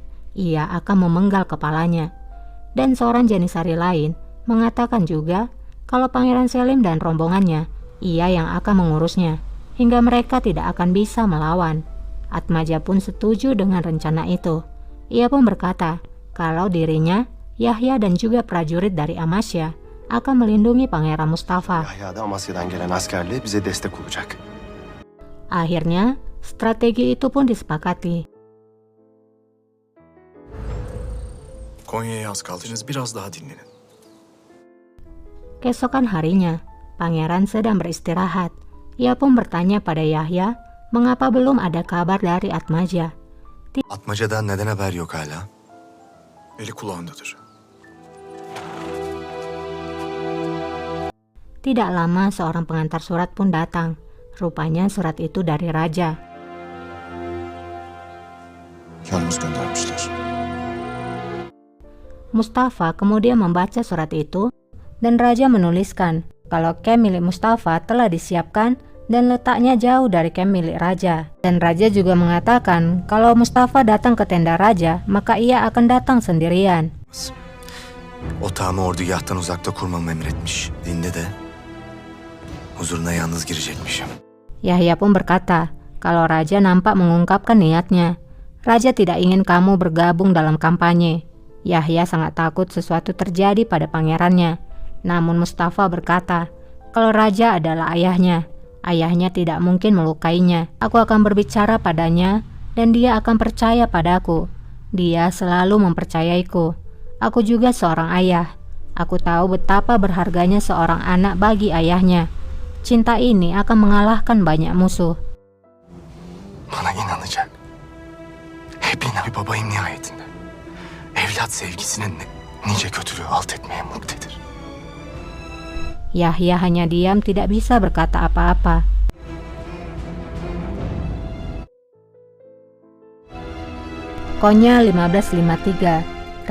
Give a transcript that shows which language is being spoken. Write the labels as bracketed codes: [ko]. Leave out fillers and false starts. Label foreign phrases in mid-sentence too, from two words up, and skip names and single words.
[id] Ia akan memenggal kepalanya. Dan seorang Janissary lain mengatakan juga kalau Pangeran Selim dan rombongannya, ia yang akan mengurusnya hingga mereka tidak akan bisa melawan. Atmaja pun setuju dengan rencana itu. Ia pun berkata kalau dirinya, Yahya dan juga prajurit dari Amasya akan melindungi Pangeran Mustafa. [tr] Yahya da Amasya'dan gelen askerle bize destek olacak. [id] Akhirnya, strategi itu pun disepakati. [tr] Konya'ya az kaldınız, biraz daha dinlenin. [id] Keesokan harinya, Pangeran sedang beristirahat. Ia pun bertanya pada Yahya mengapa belum ada kabar dari Atmaja? [tr] Atmaca'dan neden haber yok hala? Eli kulağındadır. [id] Tidak lama seorang pengantar surat pun datang. Rupanya surat itu dari raja. [tr] Yalnız göndermişler. [id] Mustafa kemudian membaca surat itu dan raja menuliskan kalau kem milik Mustafa telah disiapkan dan letaknya jauh dari kem milik raja. Dan raja juga mengatakan kalau Mustafa datang ke tenda raja maka ia akan datang sendirian. [tr] Otağımı ordugahtan uzakta kurmamı emretmiş. Dinde de huzuruna yalnız girecekmişim. [id] Yahya pun berkata kalau raja nampak mengungkapkan niatnya. Raja tidak ingin kamu bergabung dalam kampanye. Yahya sangat takut sesuatu terjadi pada pangerannya. Namun Mustafa berkata, kalau raja adalah ayahnya, ayahnya tidak mungkin melukainya. Aku akan berbicara padanya dan dia akan percaya padaku. Dia selalu mempercayaiku. Aku juga seorang ayah. Aku tahu betapa berharganya seorang anak bagi ayahnya. Cinta ini akan mengalahkan banyak musuh. [tr] Bana inanacak. Hep bir babayım nihayetinde. Evlat sevgisinin nice kötülüğü alt etmeye muktedir. [id] Yahya hanya diam, tidak bisa berkata apa-apa. Konya 1553.